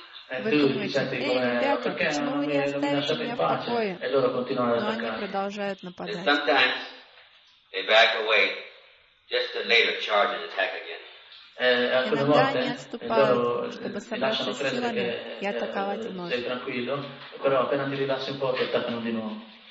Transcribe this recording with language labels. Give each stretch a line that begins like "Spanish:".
Italian: E tu ti senti come, perché non mi lasciate in pace? E loro continuano ad attaccare.
English: And sometimes they back away just to later charge and attack again.
Italian: Alcune volte loro lasciano credere che sei tranquillo, però appena ti rilassi un po' ti attaccano di nuovo.